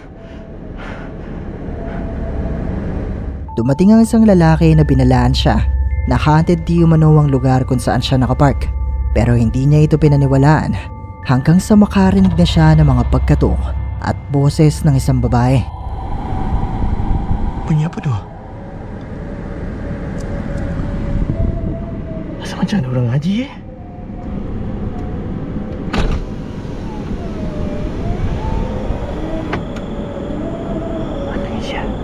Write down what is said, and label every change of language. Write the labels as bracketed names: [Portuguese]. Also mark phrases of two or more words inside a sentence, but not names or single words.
[Filipino] Dumating ang isang lalaki na binalaan siya na haunted di umano ang lugar kung saan siya nakapark. Pero hindi niya ito pinaniwalaan hanggang sa makarinig na siya ng mga pagkatok at boses ng isang babae. [Malay] Bunyi apa tu? Rasa macam ada orang ngaji Mana Isya?